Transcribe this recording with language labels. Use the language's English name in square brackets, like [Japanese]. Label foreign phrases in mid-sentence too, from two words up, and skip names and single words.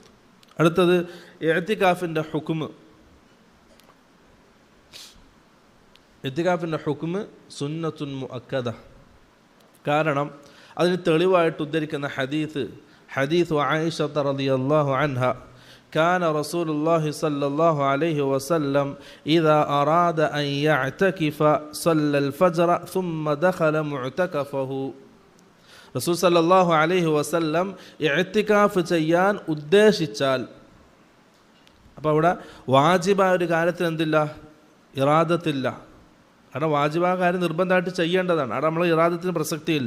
[Malayalam] അടുത്തത് ഇഅ്തികാഫിൻ്റെ ഹുക്മ്. ഇഅ്തികാഫിൻ്റെ ഹുക്മ് [Arabic] سنة مؤكدة. [Malayalam] കാരണം അതിന് തെളിവായിട്ട് ഉദ്ധരിക്കുന്ന ഹദീസ് ആയിഷ [Arabic] رضي الله عنها كان رسول الله صلى الله عليه وسلم إذا أراد أن يعتكف صلى الفجر ثم دخل معتكفه. [Malayalam] റസൂൽ [Arabic] صلى الله عليه وسلم [Malayalam] ഇഅ്തികാഫ് ചെയ്യാൻ ഉദ്ദേശിച്ചാൽ, അപ്പോൾ അവിടെ വാജിബായ ഒരു കാര്യത്തിൽ എന്തില്ല? ഇറാദത്തില്ല. കാരണം വാജിബായ കാര്യം നിർബന്ധമായിട്ട് ചെയ്യേണ്ടതാണ്. അവിടെ നമ്മൾ ഇറാദത്തിന് പ്രസക്തിയില്ല.